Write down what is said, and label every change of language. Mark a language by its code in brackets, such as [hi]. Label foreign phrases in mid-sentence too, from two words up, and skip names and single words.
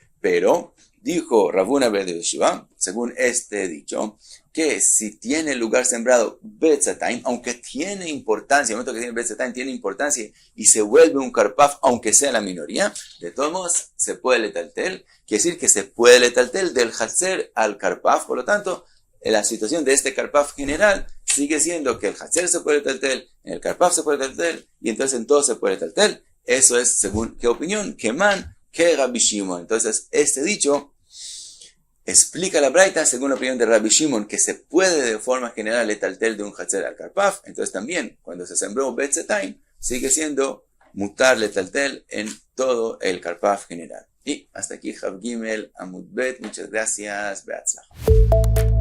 [es] Pero, dijo Rav Huna ben Yoshua, según este dicho, que si tiene el lugar sembrado betzatayim, aunque tiene importancia, en el momento que tiene betzatayim tiene importancia y se vuelve un karpaf, aunque sea la minoría, de todos modos se puede letaltel, quiere decir que se puede letaltel del hatzer al karpaf, por lo tanto, la situación de este karpaf general sigue siendo que el hatzer se puede letaltel, en el karpaf se puede letaltel, y entonces en todo se puede letaltel. Eso es según qué opinión, que man, que Rabbi Shimon. Entonces este dicho explica la braita según la opinión de Rabbi Shimon, que se puede de forma general letaltel de un hatzer al karpaf. Entonces también cuando se sembró betzatayim sigue siendo [he] מותר לטלטל [es] en todo el karpaf general. Y hasta aquí [he] כ"ג עמוד ב. [es] Muchas gracias. Beatzlach.